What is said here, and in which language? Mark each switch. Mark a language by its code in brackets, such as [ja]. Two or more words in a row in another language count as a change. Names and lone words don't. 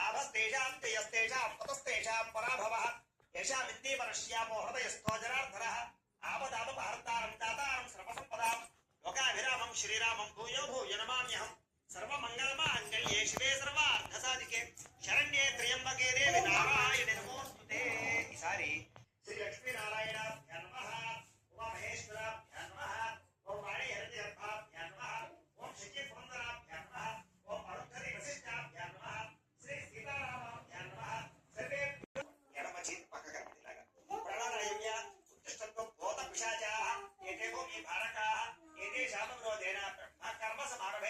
[sa] तस्तेषां जयस्तेषां ततस्तेषां पराभवः येषां विद्ये परश्यामो हृदयस्थो जनार्दनः आपदापहर्तारं दातारं सर्वसम्पदां लोकाभिरामं श्रीरामं भूयो भूयो नमाम्यहम् सर्वमङ्गलमाङ्गल्ये शिवे सर्वार्थसाधिके शरण्ये त्र्यम्बके देवी नारायणे नमोस्तुते। ఈసారి శ్రీ లక్ష్మీనారాయణాభ్యాం నమః, ఉమామహేశ్వరాభ్యాం నమః, ఓం వాణి హరిద్రభాభ్యాం నమః, ఓం శక్తి పురందరాభ్యాం నమః, ఓం అరుంధతి వశిష్ఠాభ్యాం నమః, శ్రీ సీతారామాభ్యాం నమః. సర్వే [te] ఎడమ చేతి పక్కగా ఇలాగా [sa] ప్రాణాయామ్య ఉత్తిష్టత్వం భూత పిశాచాః ఏతేవో ఈ భారకాః ఏతేషాం విరోధేన బ్రహ్మ కర్మ సమారభే.